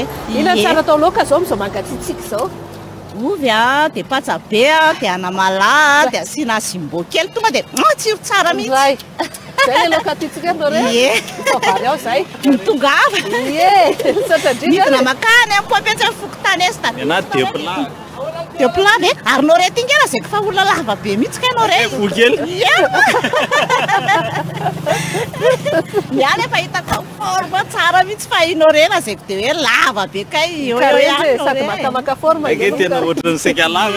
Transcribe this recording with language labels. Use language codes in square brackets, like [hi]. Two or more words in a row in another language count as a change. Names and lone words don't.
[mg] Ina tsara atao laoka zao amin'izao mangatsiatsika izao? Ovy a, dia patsabe a, dia anamala, dia asiana jumbo kely tonga dia tsiro tsara mihitsy. Zay le laoka titsika Nore? Ie. Vary ao zay. Mitongava. Ie. Sotra drika. Midina makany amin'ny poapetsy fokotany stade. [fr] Ena deux plats. Deux plats ve? [mg] Ary Nore ty ngena zay fa olona lava be mihitsy ka Nore. Fo kely. Niany efa hitako forme tsara mihitsy fa i Nore na zay dia hoe lava be kay eo ihany Nore. Sady makamaka forme. Eke tena ohatran'ny seka lava.